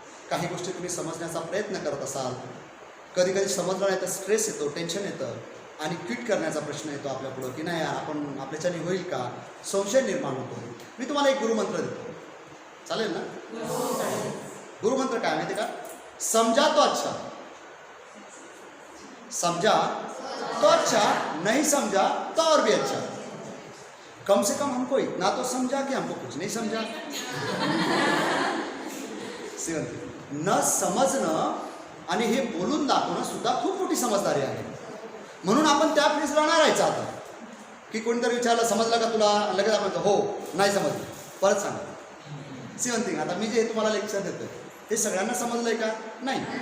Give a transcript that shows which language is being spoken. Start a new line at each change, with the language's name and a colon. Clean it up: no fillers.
Marathi: काही गोष्टी तुम्ही समजण्याचा प्रयत्न करत असाल, कधी कधी समजलं नाही तर स्ट्रेस येतो, टेन्शन येतं, आणि क्विट करण्याचा प्रश्न येतो आपल्यापुढं की नाही यार आपण आपल्याच्याने होईल का, संशय निर्माण होतो. मी तुम्हाला एक गुरुमंत्र देतो, चालेल ना? गुरुमंत्र काय माहिती का?
Hindi: समझा तो अच्छा, समझा तो अच्छा, नहीं समझा तो और भी अच्छा. कम से कम हमको इतना तो समझा कि हमको कुछ नहीं समझा.
Marathi: न समजणं आणि हे बोलून दाखवणं सुद्धा खूप मोठी समजदारी आहे. म्हणून आपण त्या फेजला नाही राहायचं. आता की कोणीतरी विचारलं समजलं का तुला, लगेच आपण हो नाही समजलं, परत सांगा. सिवंतिंग आता मी जे तुम्हाला लेक्चर देतोय ते सगळ्यांना समजलंय का? नाही.